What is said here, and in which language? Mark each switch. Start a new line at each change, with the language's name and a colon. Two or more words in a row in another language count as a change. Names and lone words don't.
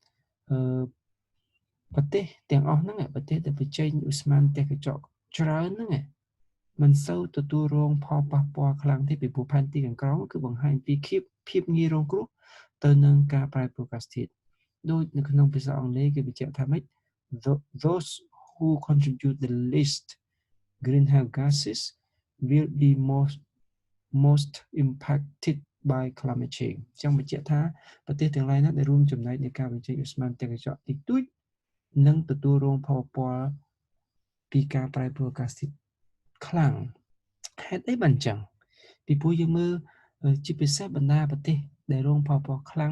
Khmer: ប្រទេសទាំងអស់ហ្នឹងប្រទេសដែលបញ្ចេញឧស្ម័នផ្ទះកញ្ចក់ច្រើនហ្នឹងមិនសូវទទួលរងផលប៉ះពាល់ខ្លាំងទេពីព្រោះផែនទីខាងក្រោមគឺបង្ហាញពីភាពងាយរងគ្រោះទៅនឹងការប្រែប្រួលអាកាសធាតុដូចនៅក្នុងភាសាអង់គ្លេសគេបញ្ជាក់ថាម៉េច
English: those who contribute the least greenhouse gases will be most impacted by climate change
Khmer: ចឹងបញ្ជាក់ថាប្រទេសទាំងឡាយណាដែលរួមចំណែកในការបញ្ចេញឧស្ម័នផ្ទះកញ្ចក់តិចតួចនឹងទទួលរងផលប៉ះពាល់ពីការប្រែប្រួលអាកាសធាតុខ្លាំងហេតុអីបានចឹងពីព្រោះយើងមើលជាពិសេសបណ្ដាប្រទេសដែលរងផលប៉ះពាល់ខ្លាំង